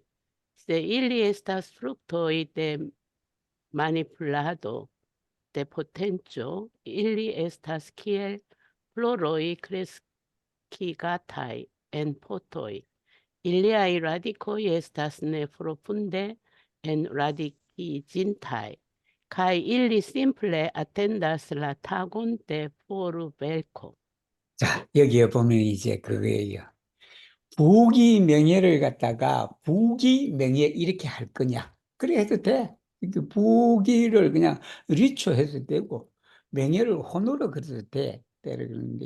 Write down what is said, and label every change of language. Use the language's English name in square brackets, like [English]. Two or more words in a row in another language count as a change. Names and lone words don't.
[Esperanto] Se ili estas fruktoj de manipulado de potenco, ili estas kiel floroj kreskigataj en potoj. Iliaj radikoj estas ne profunde enradikiĝintaj, kaj ili simple atendas la tagon de forvelko. [Korean] 자, 여기에 보면 이제 그거예요. 부기명예를 갖다가 부기명예 이렇게 할 거냐? 그래 해도 돼. 이렇게 부기를 그냥 리초 해도 되고, 명예를 호노로 그래도 돼. 그러는데.